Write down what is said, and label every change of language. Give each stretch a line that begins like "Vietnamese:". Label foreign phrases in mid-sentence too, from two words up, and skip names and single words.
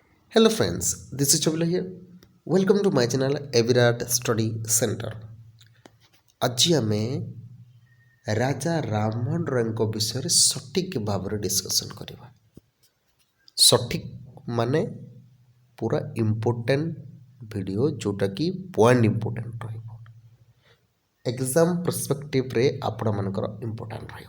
English: Hello friends, this is Chabila here. Welcome to my channel Evirat Study Center.
Odia: ଆଜି ଆମେ ରାଜା ରାମମୋହନ ରାୟଙ୍କ ବିଷୟରେ ସଠିକ୍ ଭାବରେ ଡିସ୍କସନ୍ କରିବା। ସଠିକ୍ ମାନେ ପୁରା
English: important video
Odia: ଯେଉଁଟାକି
English: point important
Odia: ରହିବ।
English: exam perspectiveରେ
Odia: ଆପଣମାନଙ୍କର ଇମ୍ପୋର୍ଟାଣ୍ଟ ରହିବ।